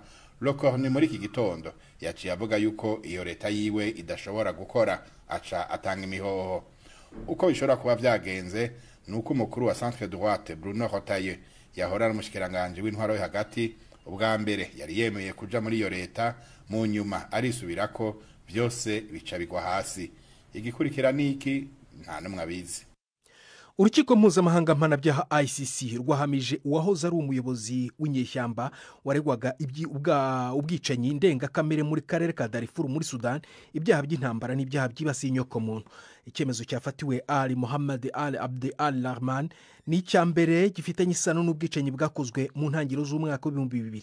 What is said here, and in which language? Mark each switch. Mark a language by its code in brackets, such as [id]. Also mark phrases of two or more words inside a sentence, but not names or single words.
[rn] Lecornu muri iki gitondo yaciye avuga yuko iyo leta yiwe idashobora gukora, aca atanga imihoho. Uko bishobora kuba vyagenze nuko umukuru wa Centre Droite Bruno Retailleau yahora n'umushikiranganje w'intwaro yo hagati ubwa mbere yari yemeye kuja muri iyo leta, mu nyuma arisubirako byose bica bigwa hasi. Igikurikira niki nta numwe abizi. [rw] Urukiko mpuzamahanga mpanabyaha ICC rwahamije uwahoze ari umuyobozi w'inyeshyamba waregwaga ubwicanyi ndengakamere muri karere ka Darfur muri Sudan, ibyaha by'intambara n'ibyaha byibasiye inyokomuntu. Icyemezo cyafatiwe Ali Mohammed Al Abdi Al Rahman ni icyambere gifitanye isano n'ubwicanyi bwakozwe mu ntangiriro z'umwaka w'2000.